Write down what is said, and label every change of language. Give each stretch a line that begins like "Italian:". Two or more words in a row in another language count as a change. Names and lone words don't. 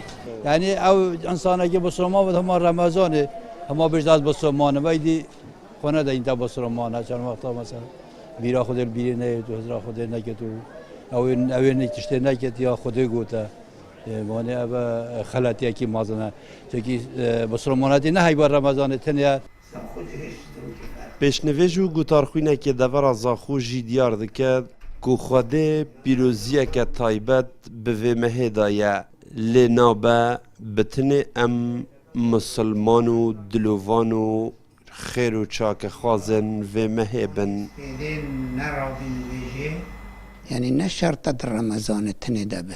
Kurdish: یعنی ئەو ئەنسانێکی بەسڵمان بێت هەما ڕەمەزانێ هەما بژداد بەسڵمانە وەیدی خۆ نەدەین تا بەسڵمانە چەند وەختە مەسەڵ بیرا خودێ بیرێ نەیێت و هەزرا خودێ نەکێت و ئەوێنێک تشتێ نەکێت یا خودێ گوتە وانێ ئەوە خەلەتیەکی مازنە چێکی بەسڵمانەتی نەهەی بە ڕەمەزانێت تەنیا پێشنەوێژ و گوتارخوینێکی دەڤەرە زاخۆژی دیار دەکات ku Xwedê pîroziyeke taybet bi vê mehêda ye lê nabe bi tinê em musilman û dilovan û xêr û çakexwazên vê mehê bin. Yani ne şerta di Remezanê tinê de bit.